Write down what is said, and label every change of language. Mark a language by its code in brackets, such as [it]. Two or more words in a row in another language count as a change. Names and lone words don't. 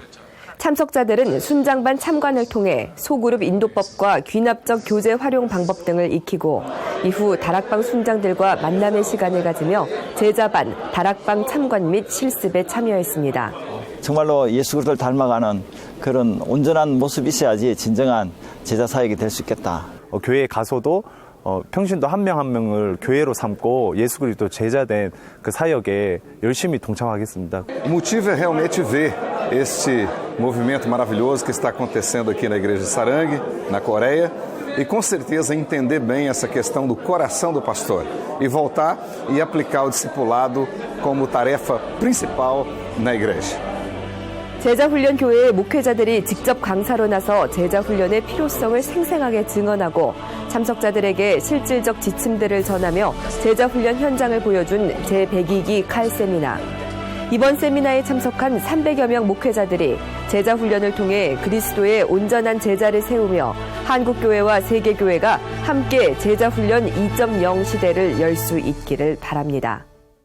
[ko] 참석자들은 순장반 참관을 통해 소그룹 인도법과 귀납적 교재 활용 방법 등을 익히고 이후 다락방 순장들과 만남의 시간을 가지며 제자반, 다락방 참관 및 실습에 참여했습니다. 정말로 예수 그리스도를 닮아가는 그런 온전한 모습이 있어야지 진정한 제자 사역이 될 수 있겠다. 교회에 가서도 평신도 한 명 한 명을 교회로 삼고 예수 그리스도 제자된 그 사역에 열심히 동참하겠습니다. [pt] O motivo é realmente ver este movimento maravilhoso que está acontecendo aqui na igreja de Sarang, na Coreia, e com certeza entender bem essa questão do coração do pastor e voltar e aplicar o discipulado como tarefa principal na igreja. [ko] 제자훈련 교회의 목회자들이 직접 강사로 나서 제자훈련의 필요성을 생생하게 증언하고 참석자들에게 실질적 지침들을 전하며 제자훈련 현장을 보여준 제102기 칼 세미나. 이번 세미나에 참석한 300여 명 목회자들이 제자훈련을 통해 그리스도의 온전한 제자를 세우며 한국교회와 세계교회가 함께 제자훈련 2.0 시대를 열 수 있기를 바랍니다.